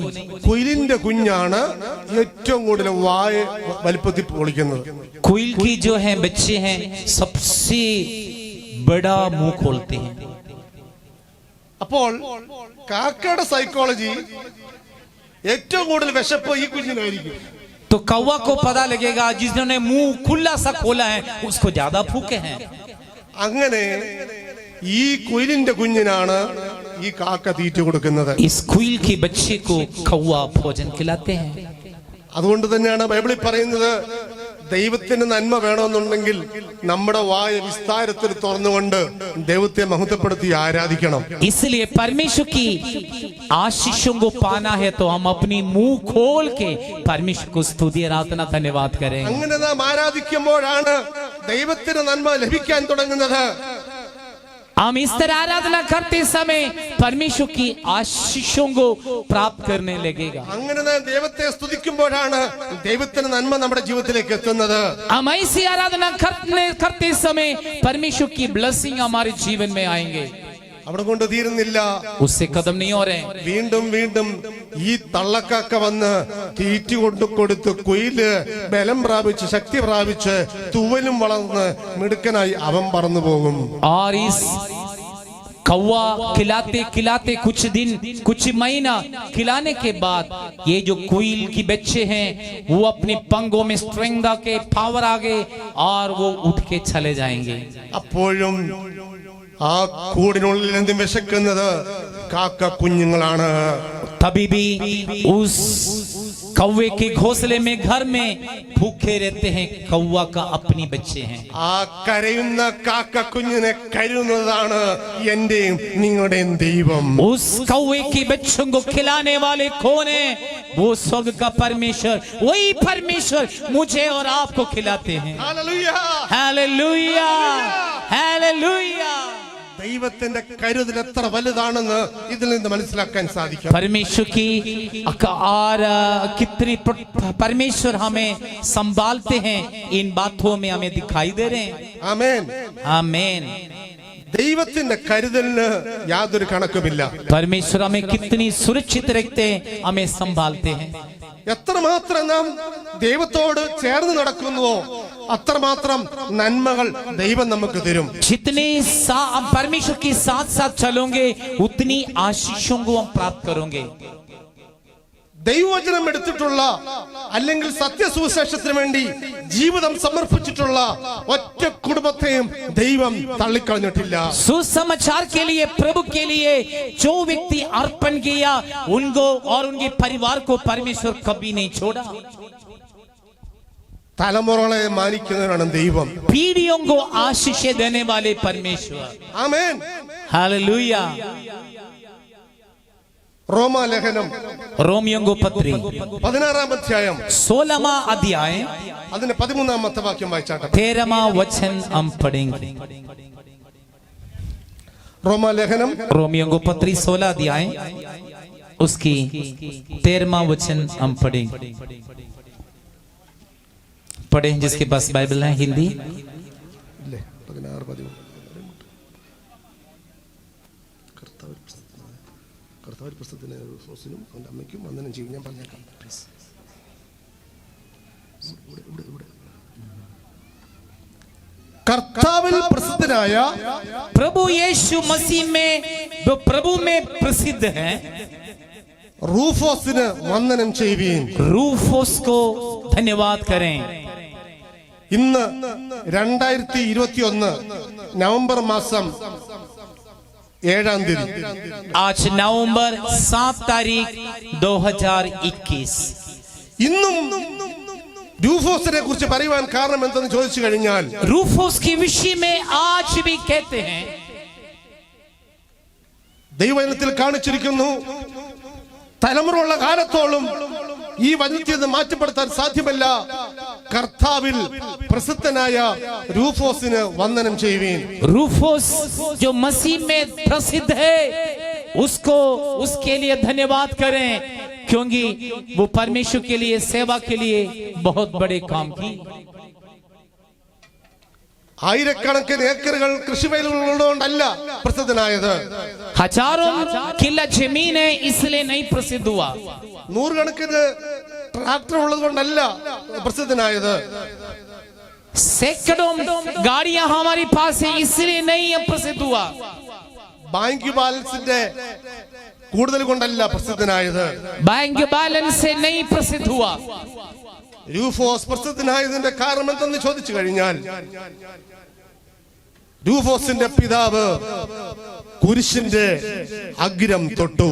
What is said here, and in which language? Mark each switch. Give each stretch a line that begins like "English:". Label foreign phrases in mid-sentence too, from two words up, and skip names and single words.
Malayalam: കുയിലിന്റെ കുഞ്ഞാണ് ഏറ്റവും കൂടുതൽ വായ വലിപ്പത്തിൽ പൊളിക്കുന്നത്.
Hindi: कुईल की जो है बच्चे हैं सबसे बड़ा मुंह खोलते हैं.
Malayalam: അപ്പോൾ കാക്കയുടെ സൈക്കോളജി ഏറ്റവും കൂടുതൽ വിശപ്പ് ഈ കുഞ്ഞിനായിരിക്കും.
Hindi: तो कौवा को पता लगेगा जिन्होंने मुंह खुला सा खोला है उसको ज्यादा भूखे हैं.
Malayalam: അങ്ങനെ ഈ കുയിലിന്റെ കുഞ്ഞിനാണ് ഈ കാക്ക തീറ്റ കൊടുക്കുന്നത്.
Hindi: इस कुईल के बच्चे को कौवा भोजन खिलाते हैं.
Malayalam: അതുകൊണ്ട് തന്നെയാണ് ബൈബിളിൽ പറയുന്നത്, ദൈവത്തിന് നന്മ വേണമെന്നുണ്ടെങ്കിൽ നമ്മുടെ വായ വിസ്താരത്തിൽ തുറന്നുകൊണ്ട് ദൈവത്തെ മഹത്വപ്പെടുത്തി ആരാധിക്കണം.
Hindi: इसलिए परमेश्वर की आशीषों को पाना है तो हम अपनी मुंह खोल के परमेश्वर को स्तुति आराधना धन्यवाद करें.
Malayalam: അങ്ങനെ നാം ആരാധിക്കുമ്പോഴാണ് ദൈവത്തിന് നന്മ ലഭിക്കാൻ തുടങ്ങുന്നത്.
Hindi: हम इस तरह आराधना करते समय परमेश्वर की आशीषों को प्राप्त करने लगेगा.
Malayalam: അങ്ങനെ നാം ദൈവത്തെ സ്തുതിക്കുമ്പോഴാണ് ദൈവത്തിന് നന്മ നമ്മുടെ ജീവിതത്തിലേക്ക് എത്തുന്നത്.
Hindi: हम ऐसी आराधना करते समय परमेश्वर की ब्लेसिंग हमारे जीवन में आएंगे.
Malayalam: അവിടെ കൊണ്ട് തീരുന്നില്ല,
Hindi: उससे कदम नहीं हो रहे.
Malayalam: വീണ്ടും വീണ്ടും ഈ തള്ളക്കാക്ക വന്ന് തീറ്റി കൊണ്ടു കൊടുത്ത് കുയില് ബലം പ്രാപിച്ച് ശക്തി പ്രാപിച്ച് തൂവലും വളർന്ന് മിടുക്കനായി അവൻ പറന്നു പോകും.
Hindi: और इस कौवा खिलाते खिलाते कुछ दिन कुछ महीना खिलाने के बाद ये जो कुईल की बच्चे हैं वो अपने पंगों में स्ट्रेंथ आके पावर आ गए और वो उठ के चले जाएंगे.
Malayalam: അപ്പോഴും ആ കൂടിനുള്ളിൽ എന്തും വിശക്കുന്നത് കാക്ക കുഞ്ഞുങ്ങളാണ്.
Hindi: तभी भी उस कौवे के घोंसले में घर में भूखे रहते हैं कौवा का अपनी बच्चे हैं.
Malayalam: ആ കരയുന്ന കാക്ക കുഞ്ഞിനെ കരുതുന്നതാണ് എന്റെയും നിങ്ങളുടെയും ദൈവം.
Hindi: उस कौवे के बच्चों को खिलाने वाले कौन है? वो स्वर्ग का परमेश्वर, वही परमेश्वर मुझे और आपको खिलाते हैं.
Malayalam: ഹല്ലേലൂയ.
Hindi: हालेलुया, हालेलुया.
Malayalam: ദൈവത്തിന്റെ കരുതൽ എത്ര വലുതാണെന്ന് ഇതിൽ നിന്ന് മനസ്സിലാക്കാൻ സാധിക്കും.
Hindi: परमेश्वर की और कितनी परमेश्वर हमें संभालते हैं, इन बातों में हमें दिखाई दे रहे हैं.
Malayalam: ആമേൻ.
Hindi: आमीन.
Malayalam: ദൈവത്തിന്റെ കരുതലിന് യാതൊരു കണക്കുമില്ല.
Hindi: परमेश्वर हमें कितनी सुरक्षित रखते हैं, हमें संभालते हैं.
Malayalam: എത്രമാത്രം നാം ദൈവത്തോട് ചേർന്ന് നടക്കുന്നുവോ അത്രമാത്രം നന്മകൾ ദൈവം നമുക്ക് തരും.
Hindi: जितने परमेश्वर के साथ साथ चलोगे उतनी आशीषों को हम प्राप्त करोगे.
Malayalam: ദൈവവചനം എടുത്തിട്ടുള്ള അല്ലെങ്കിൽ സത്യസുവിശേഷത്തിന് വേണ്ടി ജീവിതം സമർപ്പിച്ചിട്ടുള്ള ഒറ്റ കുടുംബത്തെയും ദൈവം തള്ളിക്കളഞ്ഞിട്ടില്ല.
Hindi: सुसमाचार के लिए, प्रभु के लिए जो व्यक्ति अर्पण किया उनको और उनके परिवार को परमेश्वर कभी नहीं छोड़ा.
Malayalam: തലമുറകളെ മാനിക്കുന്നവനാണ് ദൈവം.
Hindi: पीढ़ियों को आशीष देने वाले परमेश्वर.
Malayalam: ആമേൻ.
Hindi: हालेलुया.
Malayalam: റോമാലേഖനം
Hindi: रोमियों को पत्री
Malayalam: 16-ാം അധ്യായം
Hindi: 16वां अध्याय
Malayalam: അതിന്റെ 13-ാമത്തെ വാക്യം വായിച്ചാട്ടെ.
Hindi: 13वां वचन हम पढ़ेंगे.
Malayalam: റോമാലേഖനം
Hindi: रोमियों को पत्री 16 अध्याय उसकी 13वां वचन हम पढ़ेंगे. पढ़े जिसके पास बाइबल है हिंदी.
Malayalam: ഇല്ലേ? 16-13 കർത്താവ് പുസ്തകത്തിന് സോസിനും അവൻ്റെ അമ്മയ്ക്കും വന്ദനം ചെയ്യും. ഞാൻ പറഞ്ഞേക്കാം. കർത്താവിൽ പ്രസിദ്ധനായ
Hindi: प्रभु यीशु मसीह में जो प्रभु में प्रसिद्ध है
Malayalam: റൂഫോസിന് വന്ദനം ചെയ്യുവീൻ.
Hindi: रूफोस को धन्यवाद करें.
Malayalam: ഇന്ന് 2021 നവംബർ മാസം 7-ാം തീയതി.
Hindi: आज नवंबर 7 तारीख 2021.
Malayalam: ഇന്നും റൂഫോസിനെ കുറിച്ച് പറയുവാൻ കാരണം എന്തെന്ന് ചോദിച്ചു കഴിഞ്ഞാൽ
Hindi: रूफोस के विषय में आज भी कहते हैं.
Malayalam: ദൈവവചനത്തിൽ കാണിച്ചിരിക്കുന്നു, തലമുറയുള്ള കാലത്തോളം ഈ വചനത്തിൽ നിന്ന് മാറ്റപ്പെടുത്താൻ സാധ്യമല്ല. കർത്താവിൽ പ്രസിദ്ധനായ റൂഫോസിന് വന്ദനം ചെയ്യുവീൻ.
Hindi: रूफोस जो मसीह में प्रसिद्ध है उसको उसके लिए धन्यवाद करें क्योंकि वो परमेश्वर के लिए सेवा के लिए बहुत बड़े काम की.
Malayalam: ആയിരക്കണക്കിന് ഏക്കറുകൾ കൃഷിവയലുള്ളതുകൊണ്ടല്ല പ്രസിദ്ധനായത്.
Hindi: हजारों किला जमीन है इसलिए नहीं प्रसिद्ध हुआ.
Malayalam: നൂറുകണക്കിന് ട്രാക്ടർ ഉള്ളത് കൊണ്ടല്ല പ്രസിദ്ധനായത്.
Hindi: सैकड़ों गाड़ियां हमारे पास है इसलिए नहीं प्रसिद्ध हुआ.
English: bank balance
Malayalam: കൂടുതൽ കൊണ്ടല്ല പ്രസിദ്ധനായത്.
English: bank balance
Hindi: से नहीं प्रसिद्ध हुआ.
Malayalam: റൂഫോസ് പ്രസിദ്ധനായതിന്റെ കാരണം എന്തെന്ന് ചോദിച്ചു കഴിഞ്ഞാൽ റൂഫോസിന്റെ പിതാവ് കുരിശിന്റെ അഗ്രം തൊട്ടു.